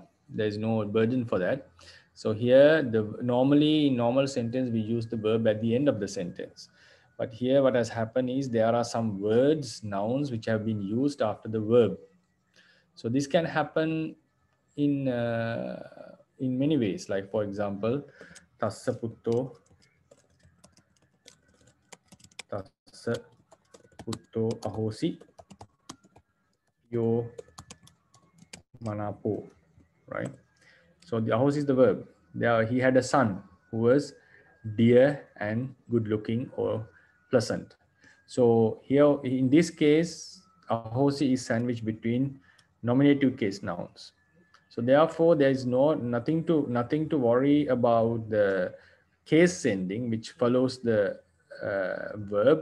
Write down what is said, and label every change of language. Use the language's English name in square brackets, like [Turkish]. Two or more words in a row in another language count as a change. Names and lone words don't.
[English] There is no burden for that. So here, normally in normal sentence, we use the verb at the end of the sentence. But here what has happened is there are some words, nouns, which have been used after the verb. So this can happen in many ways. Like for example, [Pali] tassa putto ahosi yo manapo, [English] right? So the ahosi is the verb. There he had a son who was dear and good looking or pleasant. So here in this case, ahosi is sandwiched between nominative case nouns. So therefore there is nothing to worry about the case ending which follows the verb.